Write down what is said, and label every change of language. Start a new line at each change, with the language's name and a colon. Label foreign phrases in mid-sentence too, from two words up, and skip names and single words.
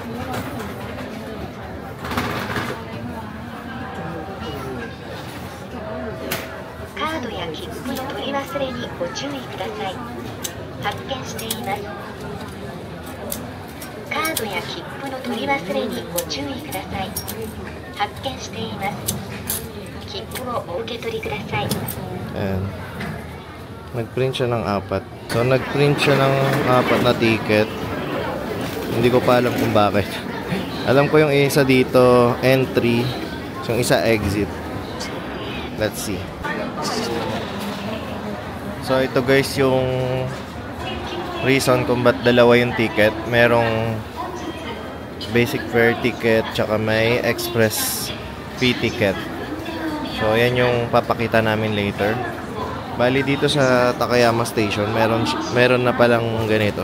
Japanese: カードや切符の取り忘れにご注意ください。発券しています。カーードや切符の取り忘れにご注意ください。発券しています。切符をお受け取りください。
Filipino: Ayan. Nag-print siya ng 4. So, nag-print siya ng 4 na ticket. Hindi ko pa alam kung bakit. Alam ko yung isa dito, entry. Yung isa,
English: exit. Let's see. So,
Filipino: ito guys yung reason kung ba't dalawa yung ticket. Merong
English: basic fare ticket,
Filipino: tsaka may
English: express fee ticket.
Filipino: So, yan yung papakita namin later. Bali dito sa Takayama Station, meron na palang ganito.